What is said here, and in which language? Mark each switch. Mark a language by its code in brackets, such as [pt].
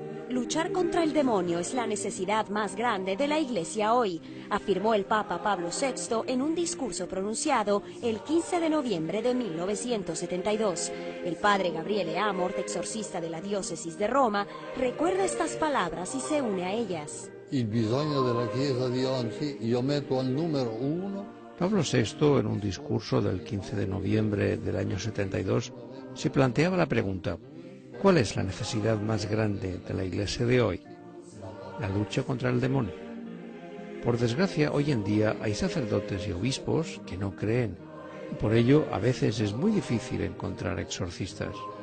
[es] Luchar contra el demonio es la necesidad más grande de la Iglesia hoy, afirmó el Papa Pablo VI en un discurso pronunciado el 15 de noviembre de 1972. El padre Gabriele Amorth, exorcista de la diócesis de Roma, recuerda estas palabras y se une a ellas. [it] Il bisogno della Chiesa di oggi io metto al numero 1. [es] Pablo VI, en un discurso del 15 de noviembre del año 72, se planteaba la pregunta: ¿cuál es la necesidad más grande de la Iglesia de hoy? La lucha contra el demonio. Por desgracia, hoy en día hay sacerdotes y obispos que no creen, y por ello a veces es muy difícil encontrar exorcistas.